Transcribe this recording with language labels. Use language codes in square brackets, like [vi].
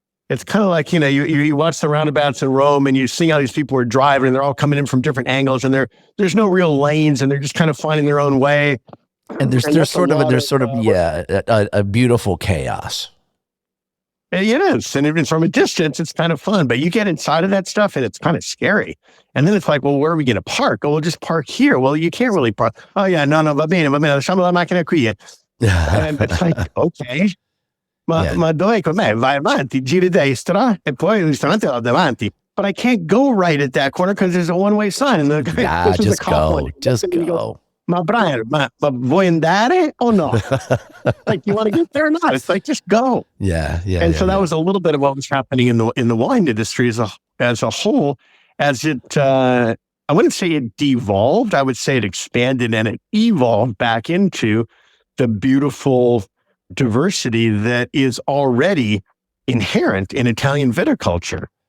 [en] It's kind of like, you watch the roundabouts in Rome and you see how these people are driving and they're all coming in from different angles and there's no real lanes and they're just kind of finding their own way. And there's sort of a beautiful chaos. It is. And from a distance, it's kind of fun. But you get inside of that stuff and it's kind of scary. And then it's like, well, where are we going to park? Oh, we'll just park here. Well, you can't really park. Oh, yeah, no, [it] va bene, lasciamo la macchina qui. [en] And it's like, okay. [it] Ma dove con me? Vai avanti, giri destra, e poi il ristorante va davanti. [en] But I can't go right at that corner because there's a one-way sign. And the guy just go. Just go. [it] Ma Brian, ma vuoi andare or no? [en] Like, you want to get there or not? It's like, just go. Yeah. And so that was a little bit of what was happening in the wine industry as a whole, as it, I wouldn't say it devolved. I would say it expanded and it evolved back into the beautiful diversity that is already inherent in Italian viticulture.